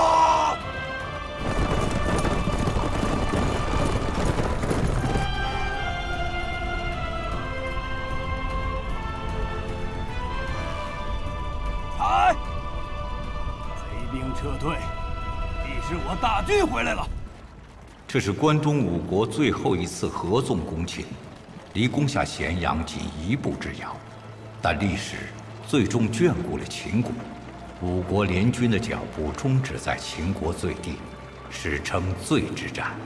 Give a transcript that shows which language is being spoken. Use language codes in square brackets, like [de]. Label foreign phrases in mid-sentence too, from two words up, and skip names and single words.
[zh] 来，贼兵撤退。是我大军回来了。这是关东5 國最後一次合縱攻秦，離攻下咸陽僅一步之遙。但歷史最終眷顧了秦國，5國聯軍的腳步終止在秦國最地，史稱醉之戰。